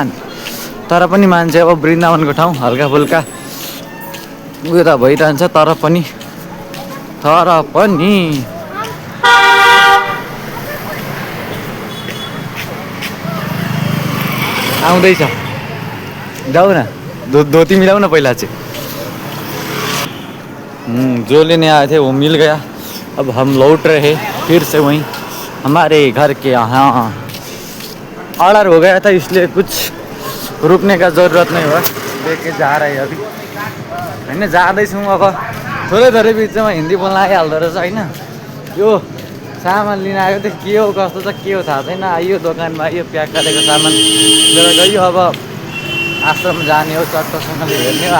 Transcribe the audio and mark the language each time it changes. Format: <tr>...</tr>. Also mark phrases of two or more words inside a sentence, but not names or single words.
<ne>तर पनि मान्छे अब वृन्दावनको ठाउँ हल्का फुल्का उयो त भइरहन्छ। तर पनि आउँदैछ, जाऊ न। धोती मिलाऊ न पहिला चाहिँ।</ne> <hi>जो लेने आए थे वो मिल गया। अब हम लौट रहे फिर से वहीं हमारे घर के यहाँ। ऑर्डर हो गया था इसलिए कुछ रुकने का ज़रूरत नहीं हुआ। लेके जा रहे अभी होइन।</hi> <ne>जाँदैछौँ अब थोरै बिचमा हिन्दी बोल्न आइहाल्दो रहेछ होइन। यो सामान लिन आएको थियो, के हो कस्तो छ के हो थाहा छैन। आइयो दोकानमा, आइयो प्याक गरेको सामान लिएर गयो। अब आश्रम जाने हो, चट्टसँगले हेर्ने हो।</ne>